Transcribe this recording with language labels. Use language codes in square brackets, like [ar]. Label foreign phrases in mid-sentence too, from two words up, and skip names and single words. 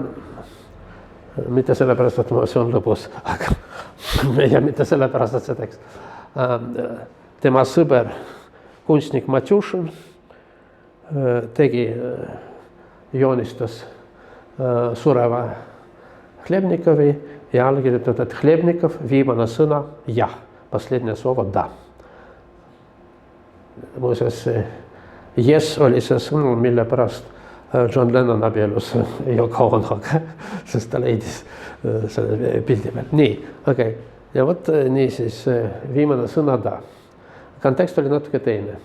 [et] Mitte sellepärast, et see on lõbus, aga ja mitte sellepärast, et see tekst. Tema sõber, kunstnik Matjušin, joonistas sureva Hlebnikovi ja allkirjutanud, et Hlebnikov viimane sõna jah, [ru] последнее слово да. [et] Muuseas, yes oli see sõnum, mille pärast John Lennon abielus Yoko Onoga, sest ta leidis selle pildi peal. Nii, okei. Ja võt nii siis viimane sõna da. Kontekst oli natuke teine.